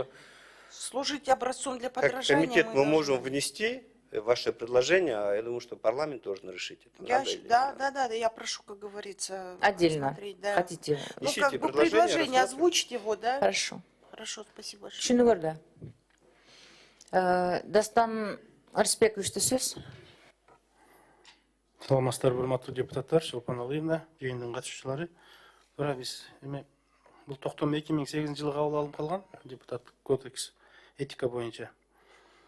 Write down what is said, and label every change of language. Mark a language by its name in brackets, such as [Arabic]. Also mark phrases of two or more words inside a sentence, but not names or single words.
[Russian] служить образцом для как подражания. комитет мы можем внести ваше предложение, а я думаю, что парламент должен решить это. Да, я прошу, как говорится, отдельно. Да. Хотите? Ищите предложение, озвучить его, да? Хорошо. Хорошо, спасибо большое. [Kyrgyz] Түшүнүңөрдү. Дастан Арысбековичте сөз. Саламатсыздар, урматтуу депутаттар, Шолпан Алиевна, жыйындын катышуучулары. Туура биз бул токтом 2008 жылы кабыл алынып калган депутат кодекс этика боюнча.